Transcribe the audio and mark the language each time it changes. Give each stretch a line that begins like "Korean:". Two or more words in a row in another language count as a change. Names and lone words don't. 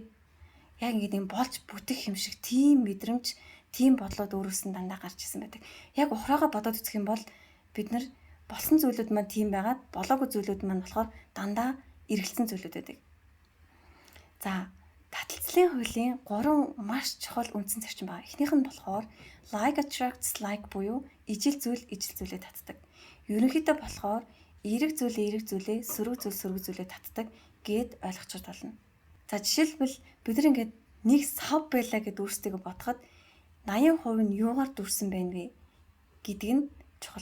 Mongolian: Яг ингэдэг юм болж бүтэх юм шиг тийм мэдрэмж, тийм бодлоод өөрөөс нь дандаа гарч ирсэн байдаг. Яг ухраага бодоод үзэх юм бол бид нар болсон зүйлүүд маань тийм байгаад болоогүй зүйлүүд маань болохоор дандаа эргэлзсэн зүйлүүд байдаг. За, таталцлын хуулийн 3 маш чухал үндсэн зарчим байна. Эхнийх нь болохоор
English: like attracts like
Mongolian: буюу ижил зүйлээ татдаг. Ерөнхийдөө болохоор эерэг зүйлээ сөрөг зүйлээ татдаг гэд ойлгочиход болно. За жишээлбэл бид нар ингээд нэг сав байлаа гэд өөрсдөө бодоход 80% нь юугаар дүрсэн байна вэ гэдэг нь чухал.